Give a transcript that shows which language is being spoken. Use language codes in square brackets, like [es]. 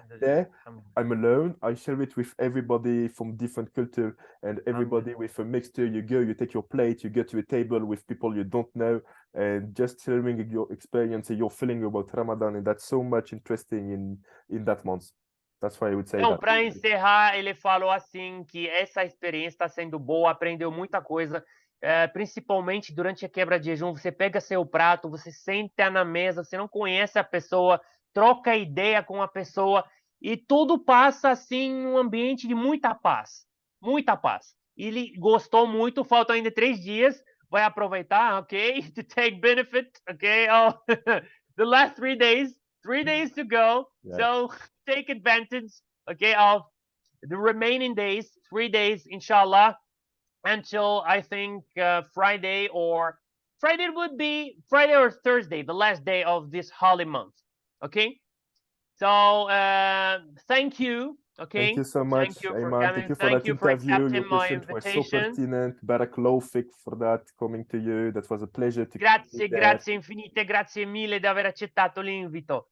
[en] There, I'm alone. I share it with everybody from different culture and everybody with a mixture. You take your plate, you get to a table with people you don't know, and just sharing your experience and your feeling about Ramadan, and that's so much interesting in that month. That's why I would say [pt] então, para encerrar, ele falou assim que essa experiência está sendo boa, aprendeu muita coisa, principalmente durante a quebra de jejum. Você pega seu prato, você senta na mesa, você não conhece a pessoa, troca ideia com a pessoa e tudo passa assim um ambiente de muita paz, muita paz. Ele gostou muito, faltam ainda 3 dias, vai aproveitar, ok, [en] to take benefit, ok, the last 3 days to go, so take advantage, okay, of the remaining days, 3 days, inshallah, until I think Friday or Thursday, the last day of this holy month, okay? So thank you, okay? Thank you so much, thank you Ayman. for coming. Thank you for that interview. Your questions were so pertinent. [ar] Barakallahu fik [en] for that, coming to you. That was a pleasure to [it] Grazie infinite, grazie mille di aver accettato l'invito.